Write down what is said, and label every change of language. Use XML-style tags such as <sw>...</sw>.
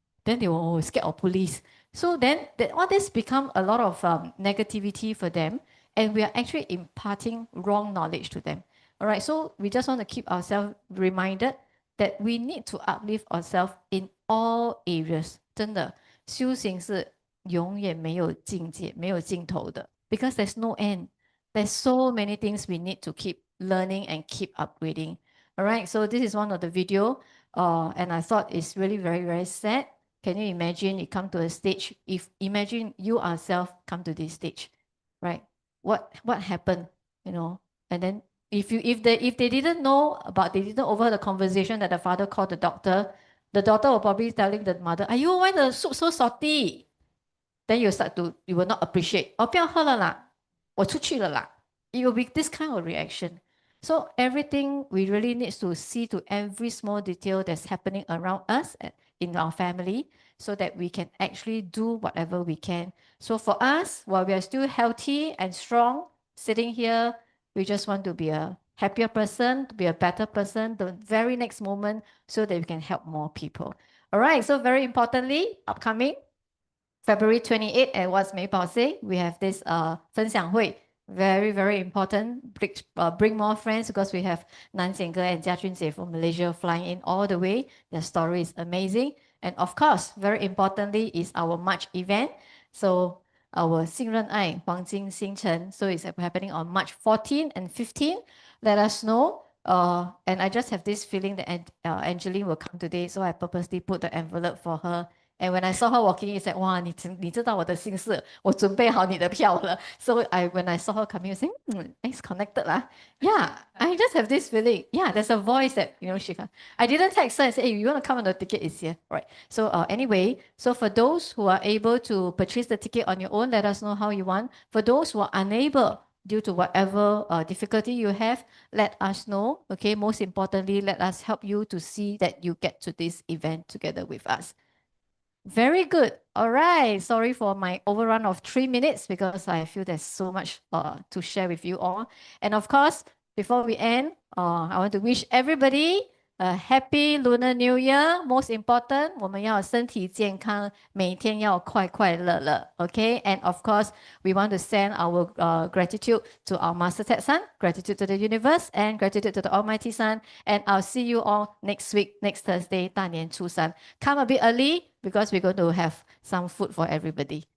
<en>Then they were scared of police. So then all this become a lot of negativity for them, and we are actually imparting wrong knowledge to them. All right, so we just want to keep ourselves reminded that we need to uplift ourselves in all areas.</en> <zh>真的，修行是永远没有境界、没有尽头的</zh> <en>because there's no end. There's so many things we need to keep learning and keep upgrading. All right, so this is one of the video, and I thought it's really very, very sad. Can you imagine you come to a stage? Imagine you yourself come to this stage, right? What happened, you know? And then if they didn't know about, they didn't overheard the conversation that the father called the daughter will probably telling the mother, "Are why the soup so salty?" Then you will not appreciate.</en> <zh>哦，不要喝了啦，我出去了啦.</zh> <en>It will be this kind of reaction. So everything we really need to see to every small detail that's happening around us in our family so that we can actually do whatever we can. So for us, while we are still healthy and strong, sitting here We just want to be a happier person, to be a better person the very next moment so that we can help more people. All right, so very importantly, upcoming February 28th at what's Mei Bao say, we have this</en> <zh>分享会.</zh> <en>Very, very important. Bring more friends because we have Nan Jian Ge and Jia Junjie from Malaysia flying in all the way. Their story is amazing. And of course, very importantly is our March event. So our</en> <zh>信任爱黄金星辰.</zh> <en>So it's happening on March 14 and 15. Let us know. And I just have this feeling that Angeline will come today. So I purposely put the envelope for her. And when I saw her walking, it's like, wow,</en> <zh>你知道我的心事，我准备好你的票了.</zh> <en>So when I saw her coming, I was saying, it's connected lah. Yeah, I just have this feeling. Yeah, there's a voice that, she can. I didn't text her and say, hey, you want to come on the ticket is here. Right. So anyway, so for those who are able to purchase the ticket on your own, let us know how you want. For those who are unable, due to whatever difficulty you have, let us know. Okay, most importantly, let us help you to see that you get to this event together with us. Very good. All right. Sorry for my overrun of 3 minutes because I feel there's so much to share with you all. And of course, before we end, I want to wish everybody a happy Lunar New Year. Most important,</en> <zh>我们要身体健康，每天要快快乐乐.</zh> <en>Okay. And of course, we want to send our gratitude to our Master Ted Son, gratitude to the universe, and gratitude to the Almighty Son. And I'll see you all next week, next Thursday,</en> <zh>大年初三.</zh> <en>Come a bit early because we're going to have some food for everybody.</en>